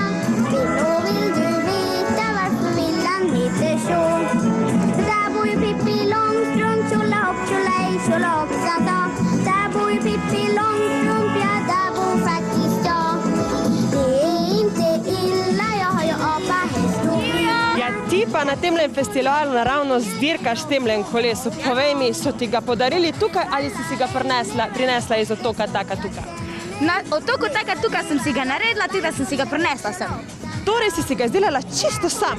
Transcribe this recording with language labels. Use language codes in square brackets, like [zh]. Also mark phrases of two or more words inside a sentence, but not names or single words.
[sv] Vill du veta varför villan heter så? Där bor ju Pippi Långstrump, tjolahopp, tjolahej, tjolahoppsan dag. Där bor ju Pippi Långstrump, ja där bor faktiskt jag. Det är inte illa, jag har ju apa, häst och bil. [sl] Ja, ti pa na temlem festivalu naravno zdirkaš temlem kolesu. Povej mi, so ti ga podarili tukaj ali si ga prinesla iz otoka Taka Tuka? Na otoku Taka Tuka sem si ga naredila, tudi da sem si ga prinesla sem. Torej si ga izdelala čisto sama?